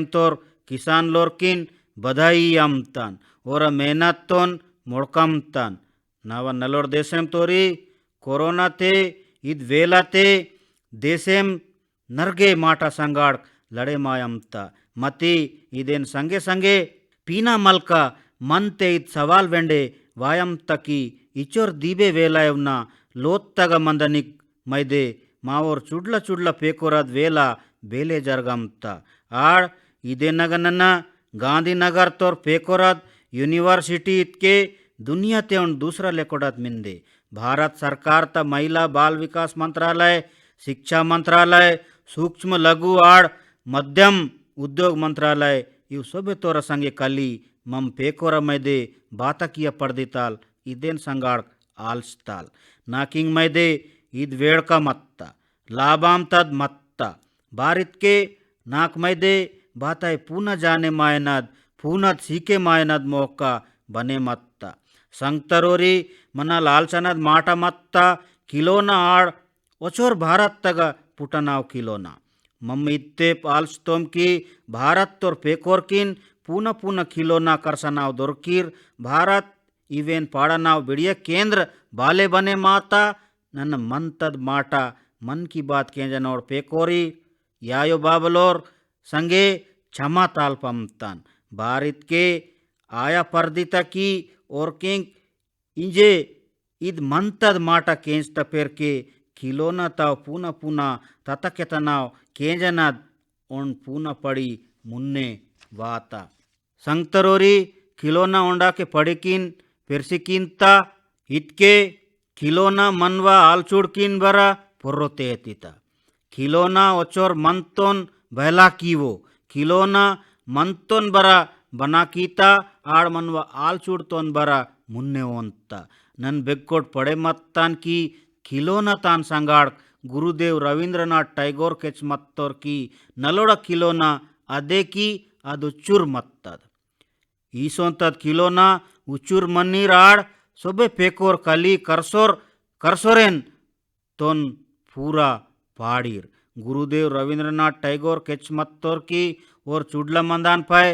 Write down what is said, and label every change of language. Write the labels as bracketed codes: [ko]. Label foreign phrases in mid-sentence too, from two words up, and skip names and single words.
[gon] तोर किसान लोर्किन बधाई अम्तान और मेहनत तोन मोड़कमतान नाव नलोर देशेम तोरी कोरोना ते इद वेला ते देशेम नर्गे माटा संगाड़ लड़े मायमता मती इदेन संगे संगे पीना मलका मन ते इद सवाल वेंडे वायम तकी इचोर दीबे वेलायवना लोत्तग मंदनिक मैदे मावोर चुड्ल चुड्ल पेकोरद वेला बेले जरगमता आड़ इदे नगनन गांधीनगर तोर पेकोरद यूनिवर्सिटी इतके दुनिया ते उन दूसरा लेकोडत मिंदे भारत सरकार त महिला बाल विकास मंत्रालय शिक्षा मंत्रालय सूक्ष्म लघु आड़ मध्यम उद्योग मंत्रालय इव सोबे तोर संगे कली मम पेकोर मैदे बातकिय पड़दिताल इदेन संगाड़ आल्स्ताल नाकिंग मैदे इद वेड़का मत्ता लाभाम तद मत्ता बारित के नाक मैदे बाताय पूना जाने मायनद पूनद सीके मायनद मोक्का बने मत्ता संगतरोरी मना लालचनद माटा मत्ता किलोना आड़ ओचोर भारत तग पुटनाव किलोना मम्मी इत्ते पाल्स्तोम की भारत तोर पेकोरकिन पूना पूना किलोना करसनाव दोरकीर भारत इवेन पाड़नाव बिड़िया केंद्र बाले बने माता नन मंतद माटा मन की बात केंजनोर पेकोरी यायो बाबलोर संगे क्षमा ताल पमतन बारित के आया पर्दिता की और किंग इंजे इद मंतद माटा केंज तपेर के खिलोना ताव पूना पूना ततकेतनाव केंजनद ओन पूना पड़ी मुन्ने वाता संगतरोरी खिलोना ओंडा के पड़िकिन पेरसिकिंता इतके खिलोना मनवा आलचूड़किन बरा पुर्रोतेतिता खिलोना ओचोर मंतोन बहला कीवो खिलोना मंतोन बरा बना कीता आड़ मनवा आलचूड़तोन बरा मुन्ने ओंता नन बेक्कोट पड़े मत्तान की खिलोना तान संगाड़ गुरुदेव रवींद्रनाथ टैगोर केच मत्तोर की नलोड़ा खिलोना अदे की अदुचुर मत्तद ईसोंतद खिलोना उचुर मन्नीर आड़ सोबे पेकोर कली करसोरेन तोन पूरा पाड़ीर गुरुदेव रवींद्रनाथ टैगोर केच मत्तोर की और चुडला मंदान पाए